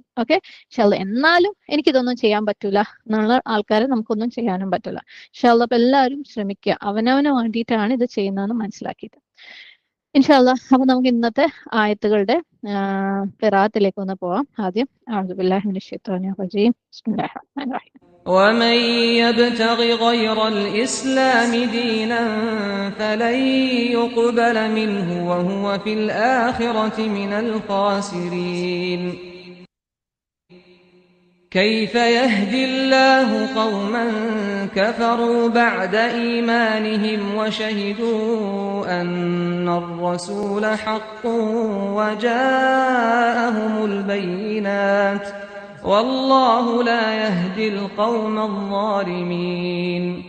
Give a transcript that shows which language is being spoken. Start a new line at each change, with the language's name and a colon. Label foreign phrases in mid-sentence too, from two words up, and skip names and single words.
Malayalam: ഓക്കെ, എന്നാലും എനിക്കിതൊന്നും ചെയ്യാൻ പറ്റൂല എന്നുള്ള ആൾക്കാരെ നമുക്കൊന്നും ചെയ്യാനും പറ്റില്ല. അപ്പൊ എല്ലാവരും ശ്രമിക്കുക, അവനവന് വേണ്ടിയിട്ടാണ് ഇത് ചെയ്യുന്നതെന്ന് മനസ്സിലാക്കിയിട്ട്. ഇൻഷാല്ലാ, അപ്പൊ നമുക്ക് ഇന്നത്തെ ആയത്തുകളുടെ ഖിറാഅത്തിലേക്ക് ഒന്ന് പോവാം.
Arabic: ആദ്യം أعوذ بالله من الشيطان الرجيم. بسم الله الرحمن الرحيم. ومن يبتغ غير الإسلام دينا فلن يقبل منه وهو في الآخرة من الخاسرين. كيف يهدي الله قوما كفروا بعد إيمانهم وشهدوا أن الرسول حق وجاءهم البينات والله لا يهدي القوم الظالمين.